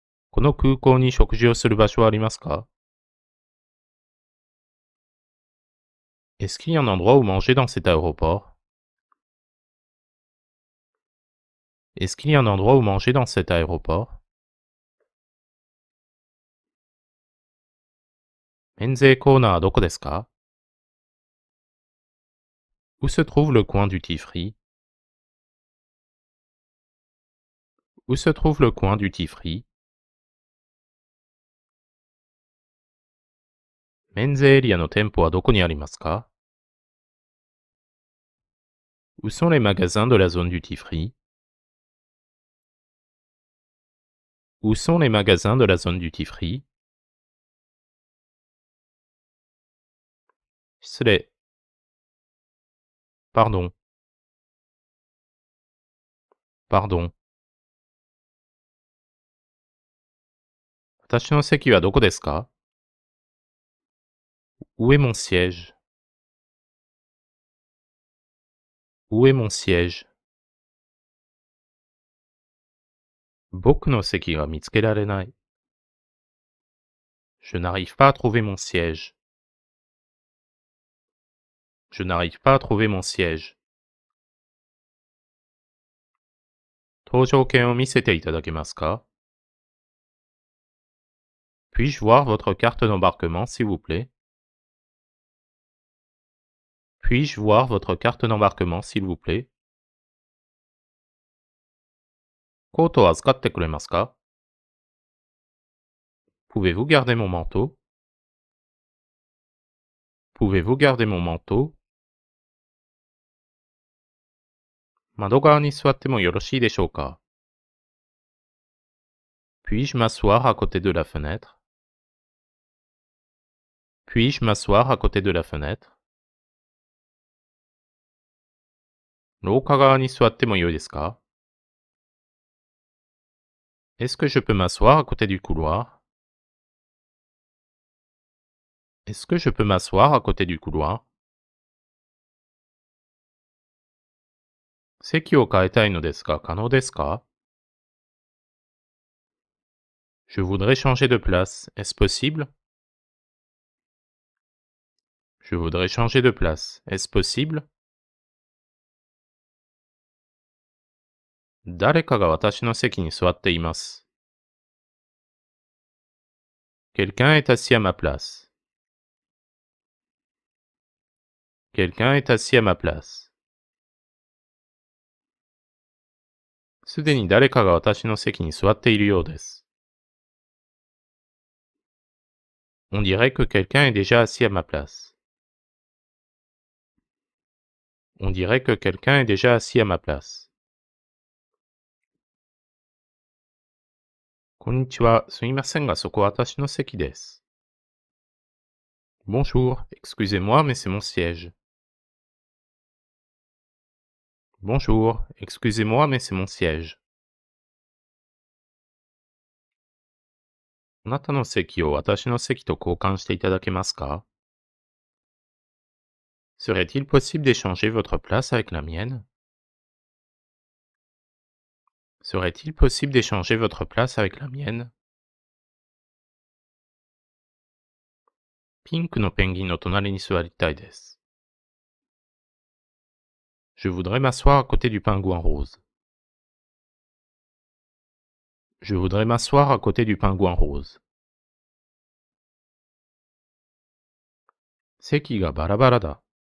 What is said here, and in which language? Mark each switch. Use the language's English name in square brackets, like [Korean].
[Japanese] この空港に食事をする場所はありますか [French] Est-ce qu'il y a un endroit où manger dans cet aéroport? Est-ce qu'il y a un endroit où manger dans cet aéroport? [Japanese] 免税コーナーはどこですか? [French] Où se trouve le coin duty free? Où se trouve le coin duty free? [Japanese] 免税エリアの店舗はどこにありますか? [French] Où sont les magasins de la zone duty free? Où sont les magasins de la zone duty free? [Japanese] 失礼。 [French] Pardon. Pardon. [Japanese] 私の席はどこですか? [French] Où est mon siège? Où est mon siège? [Japanese] 僕の席が見つけられない。 [French] Je n'arrive pas à trouver mon siège. Je n'arrive pas à trouver mon siège. [Japanese] 搭乗券を見せていただけますか? [French] Puis-je voir votre carte d'embarquement, s'il vous plaît? Puis-je voir votre carte d'embarquement, s'il vous plaît? [Japanese] コートを預かってくれますか? [French] Pouvez-vous garder mon manteau? Pouvez-vous garder mon manteau? [Japanese] 窓側に座ってもよろしいでしょうか? [French] Puis-je m'asseoir à côté de la fenêtre? Puis-je m'asseoir à côté de la fenêtre? [Japanese] 廊下側に座ってもよいですか? [French] Est-ce que je peux m'asseoir à côté du couloir? Est-ce que je peux m'asseoir à côté du couloir? [Japanese] 席を変えたいのですが、可能ですか? [French] Je voudrais changer de place. Est-ce possible? Je voudrais changer de place. Est-ce possible? [Japanese] 誰かが私の席に座っています。 [French] Quelqu'un est assis à ma place. Quelqu'un est assis à ma place. [Japanese] すでに誰かが私の席に座っているようです。 [French] On dirait que quelqu'un est déjà assis à ma place. On dirait que quelqu'un est déjà assis à ma place. [Japanese] こんにちは。すみませんが、そこは私の席です。 [French] Bonjour. Excusez-moi, mais c'est mon siège. Bonjour. Excusez-moi, mais c'est mon siège. [Japanese] あなたの席を私の席と交換していただけますか? [French] Serait-il possible d'échanger votre place avec la mienne? Serait-il possible d'échanger votre place avec la mienne? [Japanese] ピンクのペンギンの隣に座りたいです。 [French] Je voudrais m'asseoir à côté du pingouin rose. Je voudrais m'asseoir à côté du pingouin rose. [Japanese] 席がバラバラだ。